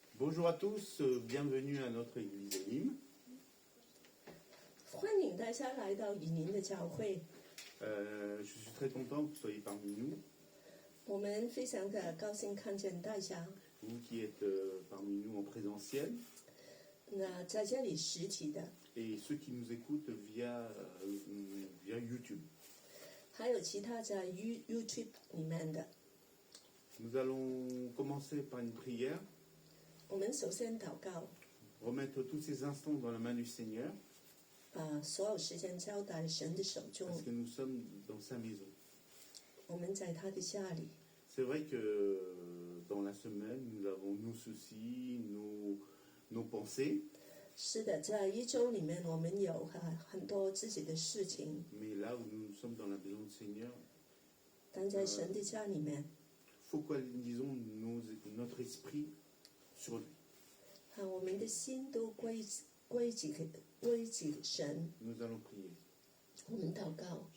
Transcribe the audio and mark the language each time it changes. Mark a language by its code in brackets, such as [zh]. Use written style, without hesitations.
[fr] Bonjour à tous, bienvenue à notre église Elim. [zh] 欢迎大家来到以宁的教会， [fr] Je suis très content que vous soyez parmi nous, [zh] 我们非常的高興看見大家。 [fr] vous qui êtes parmi nous en présentiel [zh] 那在这里实體的， [fr] et ceux qui nous écoutent via YouTube. [zh] 还有其他在 YouTube 里面的。 [fr] Nous allons commencer par une prière, [zh] 我們首先禱告， [fr] remettre tous ces instants dans la main du Seigneur, [zh] 把所有時間交在神的手中。 [fr] parce que nous sommes dans sa maison. [zh] 我們在他的家裏。 [fr] C'est vrai que dans la semaine, nous avons nos soucis, nos pensées, [zh] 是的，在一周里面，我們有很多自己的事情， [fr] mais là où nous sommes dans la maison du Seigneur, [zh] 但在神的家里面， [fr] focalisons notre esprit sur lui. [zh] 我們的心都歸給神。 [fr] Nous allons prier. [zh] 我們禱告。